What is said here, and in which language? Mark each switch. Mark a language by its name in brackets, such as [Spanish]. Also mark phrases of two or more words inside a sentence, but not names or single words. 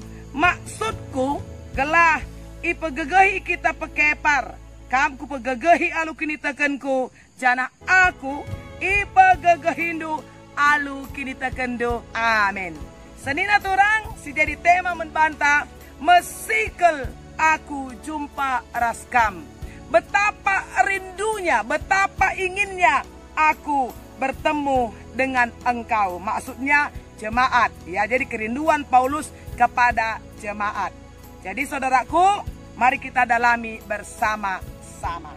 [Batak Karo] maksudku gelah ipegagahi kita pekepar kam ku pegagahi alu kini takenku jana aku ipegagahindu alu kini takendo amin. Senina turang si jadi tema membantah mesikel aku jumpa raskam. [Indonesian] Betapa rindunya, betapa inginnya aku bertemu dengan engkau. Maksudnya jemaat. Ya, jadi kerinduan Paulus kepada jemaat. Jadi saudaraku, mari kita dalami bersama-sama.